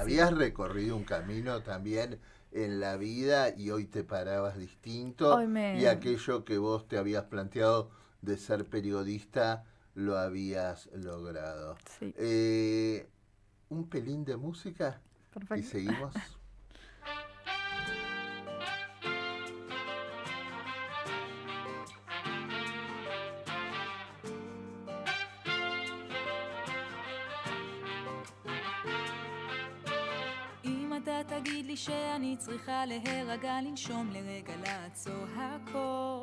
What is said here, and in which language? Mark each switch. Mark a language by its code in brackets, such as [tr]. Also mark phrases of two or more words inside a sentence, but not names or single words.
[es] habías recorrido un camino también en la vida y hoy te parabas distinto y aquello que vos te habías planteado de ser periodista lo habías logrado. Sí. Un pelín de música. Perfecto. Y seguimos. [he] אתה תגיד לי שאני צריכה להירגע, לנשום לרגע, לעצור הכל.